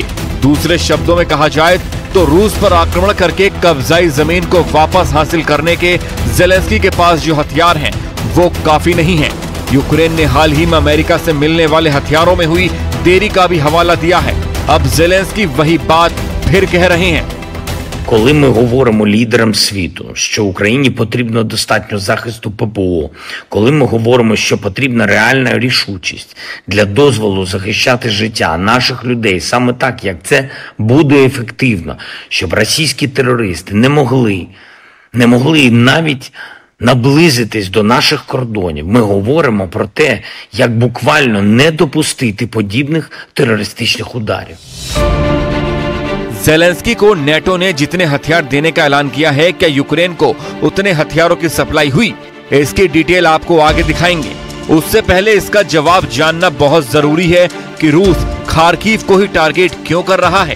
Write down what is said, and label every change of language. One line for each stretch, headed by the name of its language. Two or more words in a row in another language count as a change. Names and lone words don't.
Hindi: दूसरे शब्दों में कहा जाए तो रूस पर आक्रमण करके कब्जाई जमीन को वापस हासिल करने के जेलेंस्की के पास जो हथियार हैं वो काफी नहीं है। यूक्रेन ने हाल ही में अमेरिका से मिलने वाले हथियारों में हुई देरी का भी हवाला दिया है। अब जेलेंस्की वही बात फिर कह रहे हैं।
Ukrainian: Коли ми говоримо лідерам світу, що Україні потрібно достатньо захисту ППО, коли ми говоримо, що потрібна реальна рішучість для дозволу захищати життя наших людей саме так, як це буде ефективно, щоб російські терористи не могли навіть наблизитись до наших кордонів. Ми говоримо про те, як буквально не допустити подібних терористичних ударів.
Hindi: जेलेंस्की को नेटो ने जितने हथियार देने का ऐलान किया है, क्या यूक्रेन को उतने हथियारों की सप्लाई हुई? इसकी डिटेल आपको आगे दिखाएंगे। उससे पहले इसका जवाब जानना बहुत जरूरी है कि रूस खार्किव को ही टारगेट क्यों कर रहा है।